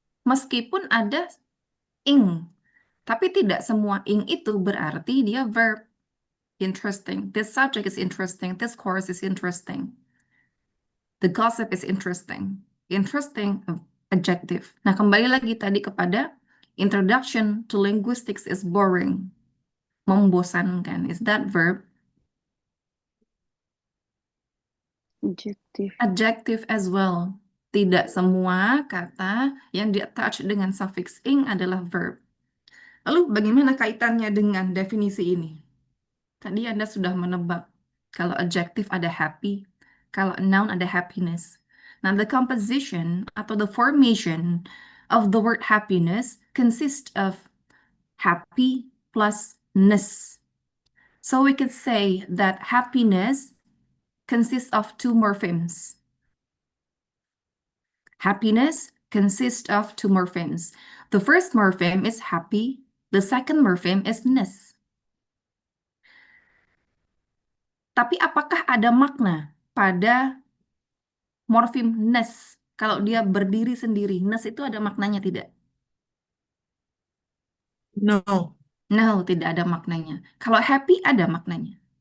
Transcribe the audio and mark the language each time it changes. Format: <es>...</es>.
<id>Meskipun ada ing, tapi tidak semua ing itu berarti dia verb.</id> <en>Interesting. This subject is interesting. This course is interesting. The gossip is interesting. Interesting, adjective.</en> <id>Nah, kembali lagi tadi kepada</id> <en>introduction to linguistics is boring. Membosankan. Is that verb? Adjective. Adjective as well.</en> <id>Tidak semua kata yang di-attach dengan suffix ing adalah verb. Lalu bagaimana kaitannya dengan definisi ini? Tadi Anda sudah menebak. Kalau adjective ada happy, kalau noun ada happiness.</id> <en>Now, the composition atau the formation of the word happiness consists of happy plus ness. So we could say that happiness consists of two morphemes. Happiness consists of two morphemes. The first morpheme is happy. The second morpheme is ness.</en> <id>Tapi apakah ada makna pada morfem ness? Kalau dia berdiri sendiri, ness itu ada maknanya tidak?</id> <en>No.</en> <id>No, tidak ada maknanya. Kalau happy ada maknanya.</id>